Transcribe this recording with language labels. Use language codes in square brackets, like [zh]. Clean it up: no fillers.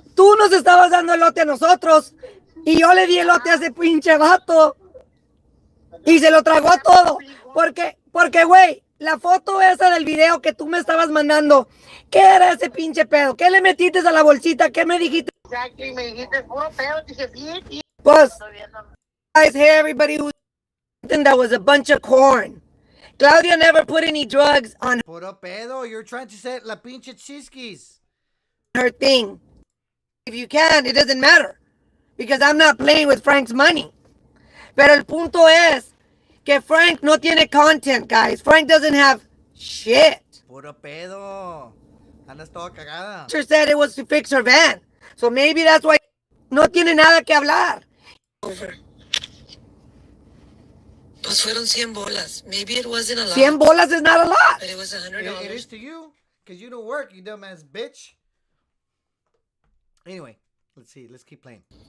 [es] tú nos estabas dando elote a nosotros. Y yo le di elote a ese pinche vato. Y se lo tragó todo. Porque, güey, la foto esa del video que tú me estabas mandando, ¿qué era ese pinche pedo? ¿Qué le metiste a la bolsita? ¿Qué me dijiste? Exacto, y me dijiste puro pedo, dije, sí. Pues, Estoy viendo. [en] guys, hey, everybody who that was a bunch of corn. Claudia never put any drugs on [es] Puro pedo, [en] you're trying to say [es] la pinche chisquis. [en] her thing. If you can, it doesn't matter. Because I'm not playing with Frank's money. [es] Pero el punto es que Frank no tiene content, guys. [en] Frank doesn't have shit. [es] Puro pedo. Andas toda cagada. [en] She said it was to fix her van. So maybe that's why [es] no tiene nada que hablar. Pues fueron 100 bolas. [en] Maybe it wasn't a lot. [es] 100 bolas [en] is not a lot. But it was $100. It is to you, because you don't work, you dumbass bitch. Anyway, let's see. Let's keep playing.